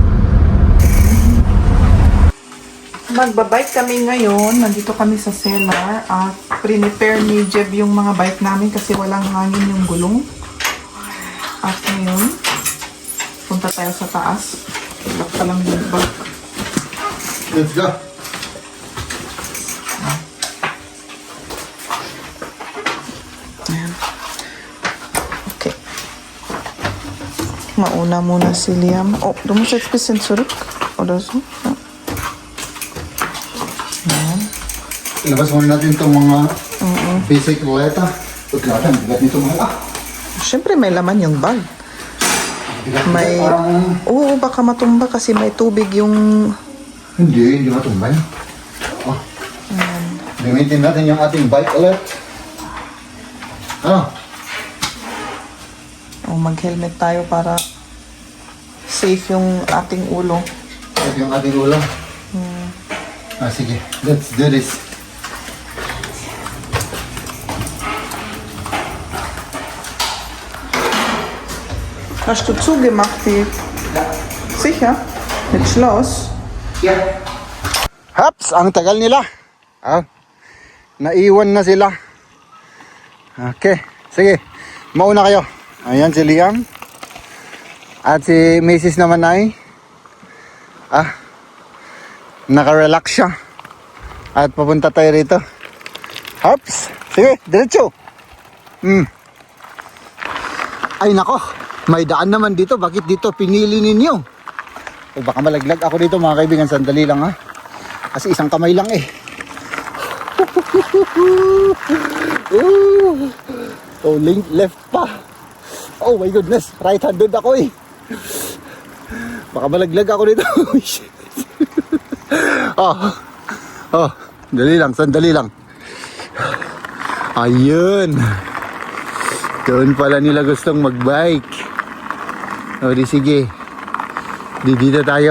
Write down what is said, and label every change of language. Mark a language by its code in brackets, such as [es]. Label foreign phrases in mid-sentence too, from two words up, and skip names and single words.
[tl] Magbabike kami ngayon. Nandito kami sa cellar at prepare ni Jeb yung mga bike namin kasi walang hangin yung gulong. At ngayon, punta tayo sa taas. Lock pa lang yung bag. [en] Let's go. [tl] Ayan. Okay. Mauna muna si Liam. [de] Oh, du musst jetzt ein bisschen zurück. Oder so. Ja. [tl] Ilabas muna natin itong mga basic roleta. Pagkata, ang bigat nito, Mahal. Siyempre may laman yung bag. May... Parang, Oo, baka matumba kasi may tubig yung... hindi matumbay. Oh. Gamitin natin yung ating bike ulit. Ano? Oh, mag-helmet tayo para safe yung ating ulo. Ito yung ating ulo. Sige, [en] let's do this. [de] Hast du zugemacht, die? Sicher? Mit Schloss? [tl] Yeah. Haps, ang tagal nila. Naiwan na sila. Okay, sige. Mauna kayo. Ayan si Liam. At si Mrs. naman ay naka-relax siya. At papunta tayo rito. Haps, sige, diretso. Ay nako, may daan naman dito. Bakit dito pinili ninyo? O baka malaglag ako dito mga kaibigan. Sandali lang ha. Kasi isang kamay lang eh. Oh, left pa. [en] Oh my goodness. [tl] Right-handed ako eh. Baka malaglag ako dito. Oh, dali lang. Sandali lang. Ayun. Doon pala nila gustong magbike. O di sige. Dito tayo.